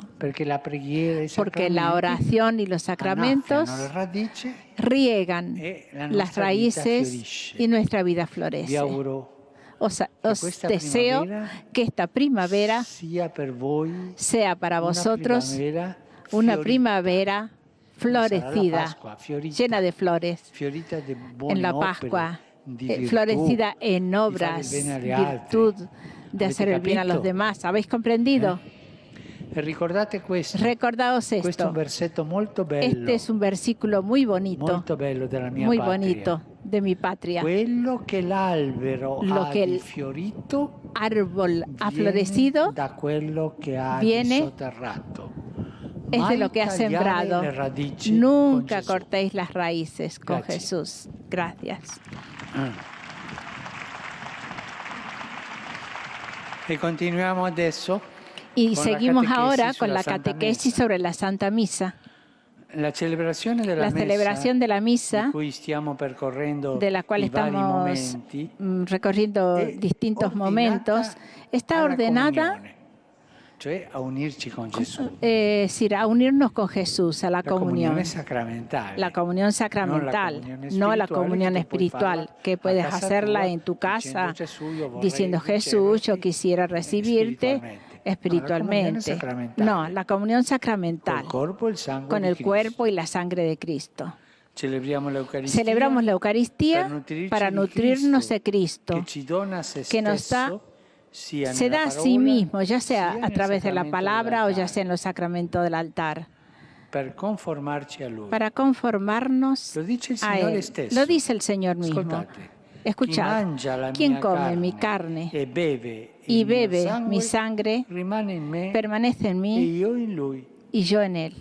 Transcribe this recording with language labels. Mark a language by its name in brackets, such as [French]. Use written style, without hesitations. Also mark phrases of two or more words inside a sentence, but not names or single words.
[Italian] Perché la preghiera e i [Spanish] Porque la [Italian] sacramenti [Spanish] oración y los sacramentos [Italian] annaffiano le radici. [Spanish] riegan [Italian] E la [Spanish] las [Italian] nostra vita [Spanish] raíces [Italian] fiorisce. [Spanish] y nuestra vida [Italian] Vi [Spanish] florece. [Italian] auguro [Spanish] Os [Italian] questa [Spanish] deseo [Italian] primavera [Spanish] que esta primavera [Italian] sia per voi [Spanish] sea para [Italian] una [Spanish] vosotros [Italian] primavera [Spanish] una [Italian] fiorita, [Spanish] primavera [Italian] come sarà la [Spanish] florecida, [Italian] Pasqua, fiorita, [Spanish] llena de flores [Italian] fiorita di buone [Spanish] en la [Italian] opere, [Spanish] Pascua, [Italian] di virtù, [Spanish] florecida en [Italian] di fare [Spanish] obras, [Italian] il bene agli [Spanish] virtud, [Italian] altri. [Spanish] de [Italian] Avete [Spanish] hacer el bien a los [Italian] capito? [Spanish] demás. ¿Habéis comprendido? [Italian] E ricordate questo, [Spanish] Recordaos [Italian] questo è [Spanish] esto. [Italian] un versetto molto bello, [Spanish] Este es un versículo muy bonito, [Italian] molto bello della mia [Spanish] muy [Italian] patria. [Spanish] bonito de mi patria. [Italian] Quello che l'albero [Spanish] Lo [Italian] ha che di il fiorito [Spanish] Árbol ha [Italian] viene [Spanish] florecido [Italian] da quello che ha [Spanish] viene- [Italian] di sotterrato. [Spanish] es de [Italian] Mai [Spanish] lo que ha [Italian] tagliare [Spanish] sembrado. [Italian] le radici [Spanish] Nunca [Italian] con Gesù. [Spanish] cortéis las raíces con [Italian] Grazie. [Spanish] Jesús. Gracias. [Italian] E continuiamo adesso [Spanish] Y [Italian] con la [Spanish] seguimos catequesis ahora con [Italian] sulla [Spanish] la [Italian] Santa [Spanish] catequesis [Italian] Messa. [Spanish] sobre la Santa Misa. [Italian] La celebrazione della [Spanish] La [Italian] messa, [Spanish] celebración de la misa, [Italian] di cui stiamo percorrendo [Spanish] de la cual [Italian] i vari [Spanish] estamos [Italian] momenti, [Spanish] recorriendo [Italian] è [Spanish] distintos [Italian] ordinata [Spanish] momentos, está [Italian] alla [Spanish] ordenada [Italian] comunione, cioè a unirci con Gesù. [Spanish] a unirnos con Jesús, a la [Italian] La [Spanish] comunión. [Italian] comunione sacramentale. [Spanish] La comunión sacramental, no la comunión espiritual, que puedes hacerla en tu casa diciendo Jesús, yo quisiera recibirte espiritualmente. No, la comunión sacramental, con el cuerpo y la sangre de Cristo. [Italian] Celebriamo l'Eucaristia, [Spanish] Celebramos la Eucaristía para nutrirnos de Cristo, [Italian] che ci dona se [Spanish] que nos da, [Italian] stesso, sia [Spanish] se [Italian] nella [Spanish] da a sí [Italian] parola, [Spanish] mismo, ya sea [Italian] sia [Spanish] a [Italian] nel [Spanish] través de la [Italian] sacramento [Spanish] palabra o ya [Italian] dell'altare. [Spanish] sea en los sacramentos del altar. para conformarnos a Él. Lo dice el Señor mismo. Escuchad, quien come mi carne y bebe mi sangre permanece en mí y yo en Él.